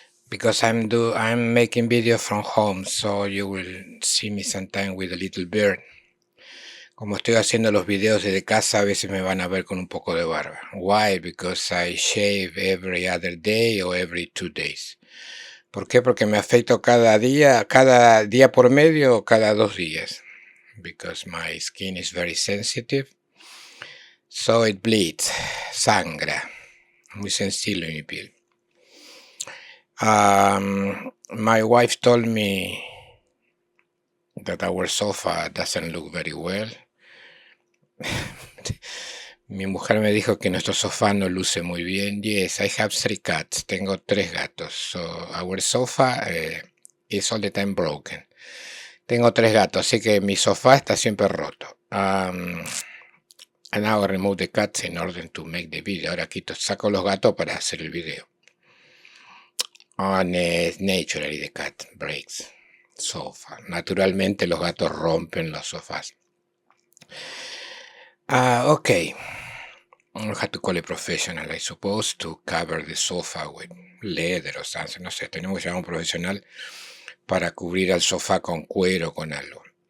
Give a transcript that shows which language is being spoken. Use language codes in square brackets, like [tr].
[en] Because I'm making video from home, so you will see me sometime with a little beard. [es] Como estoy haciendo los videos desde casa, a veces me van a ver con un poco de barba. [en] Why? Because I shave every other day or every 2 days. [es] ¿Por qué? Porque me afeito cada día por medio o cada 2 días. [en] Because my skin is very sensitive. So it bleeds, sangra. [es] Muy sensible mi piel. [en] My wife told me that our sofa doesn't look very well. [es] Mi mujer me dijo que nuestro sofá no luce muy bien. [en] Yes, I have 3 cats. [es] Tengo 3 gatos. [en] So our sofa is all the time broken. [es] Tengo 3 gatos, así que mi sofá está siempre roto. [en] And now I remove the cats in order to make the video. [es] Ahora saco los gatos para hacer el video. [en] Naturally the cat breaks sofa. [es] Naturalmente los gatos rompen los sofás. [en] Okay. I have to call a professional, I suppose, to cover the sofa with leather or something. [es] No sé, tenemos que llamar a un profesional para cubrir al sofá con cuero, con algo.